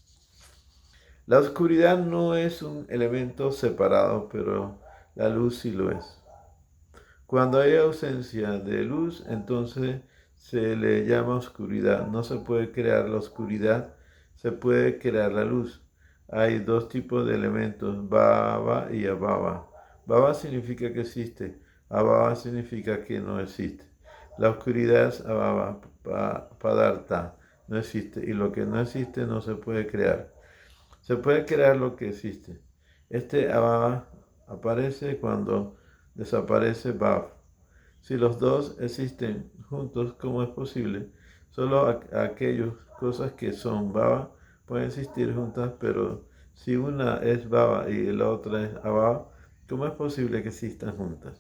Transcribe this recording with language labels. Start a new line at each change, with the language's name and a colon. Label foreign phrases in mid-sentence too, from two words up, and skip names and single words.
Spanish: La oscuridad no es un elemento separado, pero la luz sí lo es. Cuando hay ausencia de luz, entonces se le llama oscuridad. No se puede crear la oscuridad, se puede crear la luz. Hay dos tipos de elementos, bhava y abhava. Bhava significa que existe, abhava significa que no existe. La oscuridad es
Sanskrit: abhava, padartha,
Spanish: no existe, y lo que no existe no se puede crear. Se puede crear lo que existe. Este abhava aparece cuando desaparece bhav. Si los dos existen juntos, ¿cómo es posible? Solo aquellas cosas que son bhava pueden existir juntas, pero si una es bhava y la otra es abhava, ¿cómo es posible que existan juntas?